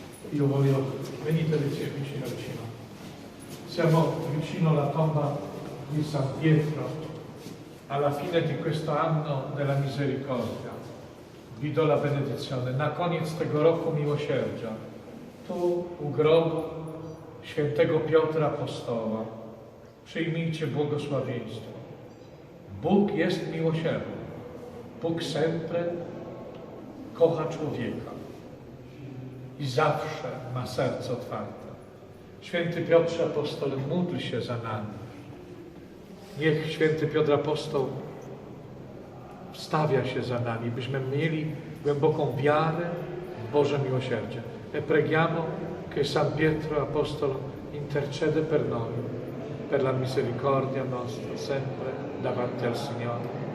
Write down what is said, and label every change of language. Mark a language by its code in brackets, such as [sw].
[it] Io voglio, venite vicino. Siamo vicino alla tomba di San Pietro, alla fine di questo anno della misericordia. Vi do la benedizione. [pl] Na koniec tego roku miłosierdzia, tu u grobu świętego Piotra Apostoła, przyjmijcie błogosławieństwo. Bóg jest miłosierny. Bóg sempre kocha człowieka i zawsze ma serce otwarte. Święty Piotrze Apostole, módl się za nami. Niech święty Piotr Apostoł wstawia się za nami, byśmy mieli głęboką wiarę w Boże miłosierdzie. [it] E preghiamo che San Pietro Apostolo intercede per noi, per la misericordia nostra, sempre davanti al Signore.